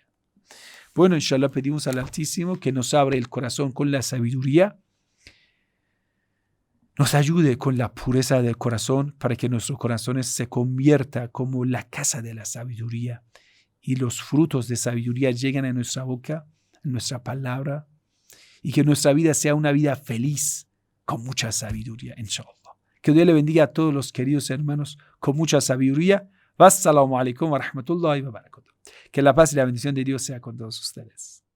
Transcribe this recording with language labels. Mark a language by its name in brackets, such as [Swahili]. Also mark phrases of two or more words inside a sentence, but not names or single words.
[Spanish] Bueno, inshallah pedimos al Altísimo que nos abra el corazón con la sabiduría, nos ayude con la pureza del corazón para que nuestros corazones se conviertan como la casa de la sabiduría y los frutos de sabiduría lleguen a nuestra boca, a nuestra palabra, y que nuestra vida sea una vida feliz con mucha sabiduría, inshallah. Que Dios le bendiga a todos los queridos hermanos con mucha sabiduría. [Arabic] والسلام عليكم ورحمة الله وبركاته. [Spanish] Que la paz y la bendición de Dios sea con todos ustedes.